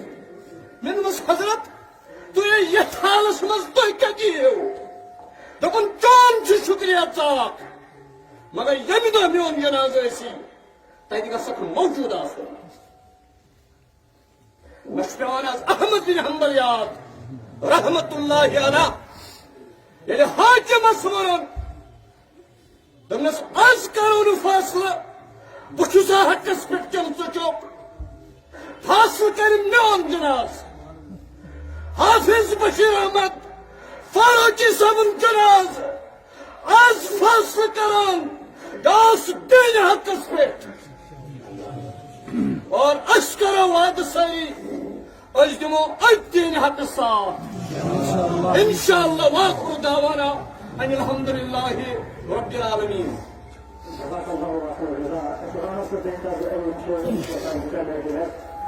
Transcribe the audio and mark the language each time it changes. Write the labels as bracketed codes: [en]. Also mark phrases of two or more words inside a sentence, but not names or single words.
[ks] مےٚ دوٚپمس حضرت تُہۍ یتھ حالس منٛز تُہۍ کتہِ یِیِو؟ دوٚپُن چون چھُ شُکریہ ژاکھ مگر ییٚمہِ دۄہ میون جنازٕ ٲسی تتہِ گژھکھ موجوٗد آسُن. مےٚ چھُ پیوان آز احمد بن حنبل یاد [ar] رحمت اللہ علیہ. [ks] ییٚلہِ حاکمس ووٚنُن دوٚپنس آز کرو نہٕ فٲصلہٕ بہٕ چھُسا حقس پٮ۪ٹھ کِنہٕ ژٕ چھُکھ. فٲصلہٕ کرِ میون جناز حافظ بشیر احمد فاروقی صٲبُن جناز آز فٲصلہٕ کران اوس دینِ حقس پٮ۪ٹھ. اور أسۍ کرو وعدٕ سٲری أسۍ دِمو أتھۍ دینِ حقس ساتھ انشاءاللہ. [ar] واخر دعوانا ان الحمد للہ رب العالمین. جزاك الله خيرا.